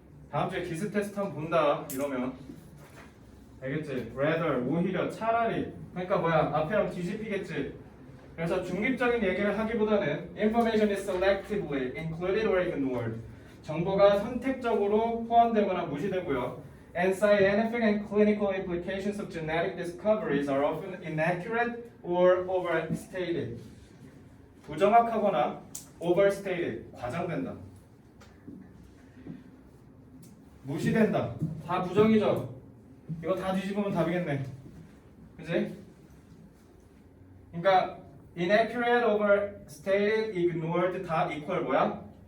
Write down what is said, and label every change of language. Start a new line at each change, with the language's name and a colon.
Korean: 다음 주에 기스 테스트 한번 본다 이러면 알겠지? rather 오히려 차라리 그러니까 뭐야 앞에랑 뒤집히겠지. 그래서 중립적인 얘기를 하기보다는
English: information is selectively included or ignored
Korean: 정보가 선택적으로 포함되거나 무시되고요.
English: And scientific and clinical implications of genetic discoveries are often inaccurate or overstated.
Korean: 부정확하거나 overstated 과장된다. 무시된다. 다 부정이죠. 이거 다 뒤집으면 답이겠네. 그지? 그러니까
English: inaccurate, overstated, ignored
Korean: 다 equal 뭐야?